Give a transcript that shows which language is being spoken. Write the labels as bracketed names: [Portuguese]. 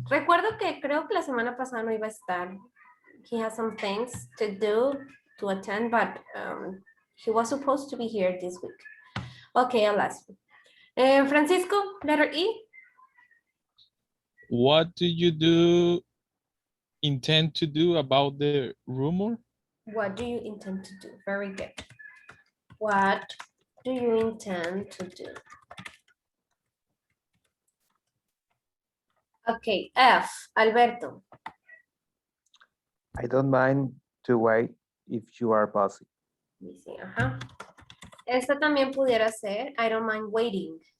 [Spanish] Recuerdo que creo que la semana pasada no iba a estar. [English] He has some things to do, to attend, but he was supposed to be here this week. Okay, I'll ask. Francisco, letter E. What do you intend to do about the rumor? What do you intend to do? Very good. What do you intend to do? Okay, F, Alberto. I don't mind to wait if you are busy. [Spanish] Dice, ajá. Esta también pudiera ser, [English] I don't mind waiting.